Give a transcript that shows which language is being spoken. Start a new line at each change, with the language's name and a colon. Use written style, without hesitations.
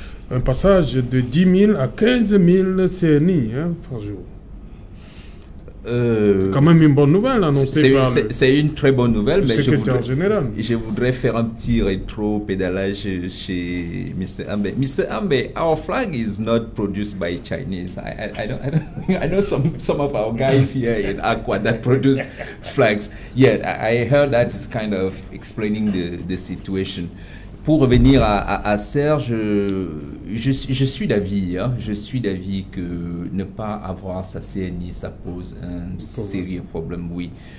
French: un passage de 10 000 à 15 000 CNI par jour. C'est quand même une bonne nouvelle annoncée par c'est une très bonne nouvelle, le mais secrétaire général. Je voudrais faire un petit rétro-pédalage chez Mr. Ambe. Mr.
English: Ambe, our flag is not produced by Chinese. I know some of our guys here in Aqua that produce flags. Yeah, I heard that is kind of explaining the situation.
French: Pour revenir à Serge, je suis d'avis, je suis d'avis que ne pas avoir sa CNI, ça pose un sérieux problème, oui.